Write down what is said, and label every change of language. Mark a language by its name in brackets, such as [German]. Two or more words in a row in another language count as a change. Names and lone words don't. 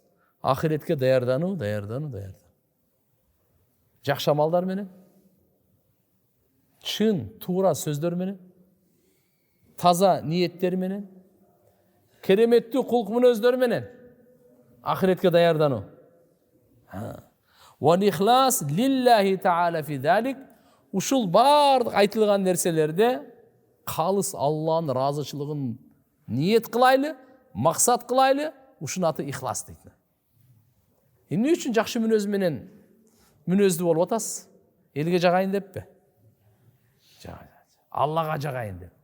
[Kyrgyz] Ахиретке даярдануу. Жакшы амалдар менен, чын, туура сөздөр менен, таза ниеттер менен, кереметтүү кулк мүнөздөр менен ахиретке даярдануу. [Arabic] والإخلاص لله تعالى في ذلك. [Kyrgyz] Ушул бардык айтылган нерселерде калыс Алланын ыраазычылыгын ниет кылайлы, максат кылайлы, ушунун аты ихлас дейт. Эмне үчүн жакшы мүнөз менен мүнөздүү болуп атасыз? Элге жагайын деппи? Аллага жагайын деп.